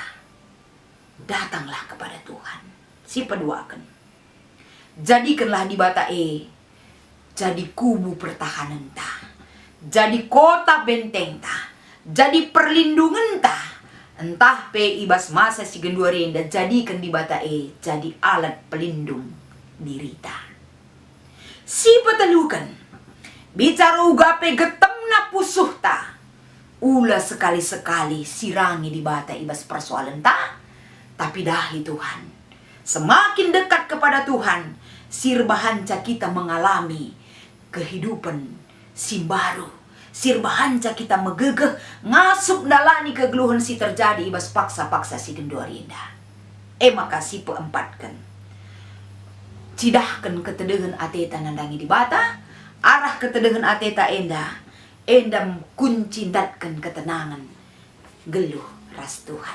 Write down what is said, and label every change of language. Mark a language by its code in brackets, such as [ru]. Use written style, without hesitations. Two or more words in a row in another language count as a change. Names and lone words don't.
[id] Datanglah kepada Tuhan. [btx] Si peduakan. [id] Jadikanlah di bata jadi kubu pertahanan ta. Jadi kota benteng ta. Jadi perlindungan ta. [btx] Entah pe ibas masa si genduari enda jadikan di bata [id] jadi alat pelindung [btx] dirita. Si petalukan bicara ugape getemna pusuh ta. Ula sekali-sekali sirangi di bata ibas persoalan ta. Tapi dahi Tuhan. [id] Semakin dekat kepada Tuhan, [btx] sirbahanca kita [id] mengalami kehidupan [btx] simbaru sirbahanca kita megegeh ngasup dalani kegeluhan si terjadi ibas paksa-paksa si genduarinda. Makasih peempatkan cidahkan ketedehan ateta nandangi di bata arah ketedehan ateta enda kuncindatkan ketenangan geluh ras Tuhan.